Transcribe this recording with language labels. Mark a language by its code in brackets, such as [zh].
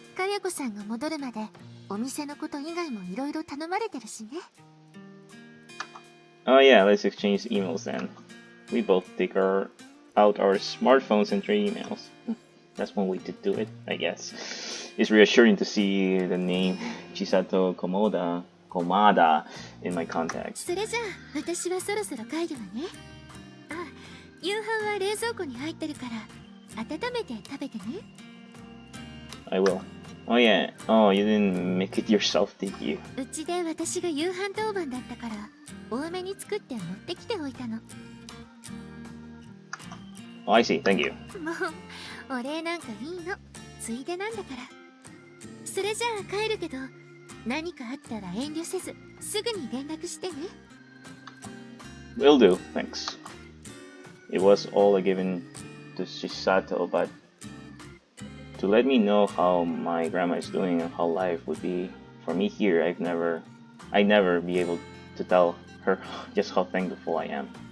[ja] かやこさんが戻るまでお店のこと以外もいろいろ頼まれてるしね。 [en] Oh yeah, let's exchange emails then. We both take out our smartphones and trade emails. That's one way to do it, I guess. It's reassuring to see the name Chisato Komada in my contacts. [ja] それじゃあ私はそろそろ帰るわね。あ、夕飯は冷蔵庫に入ってるから温めて食べてね。 [en] I will. Oh yeah. Oh, you didn't make it yourself, did you? [ja] うちで私が夕飯当番だったから多めに作って持ってきておいたの。 [en] Oh, I see. Thank you. [ja] もうお礼なんかいいの。ついでなんだから。それじゃあ帰るけど何かあったら遠慮せずすぐに連絡してね。 [en] Will do. Thanks. It was all a given to Chisato, but to let me know how my grandma is doing and how life would be for me here, I'd never be able to tell her just how thankful I am.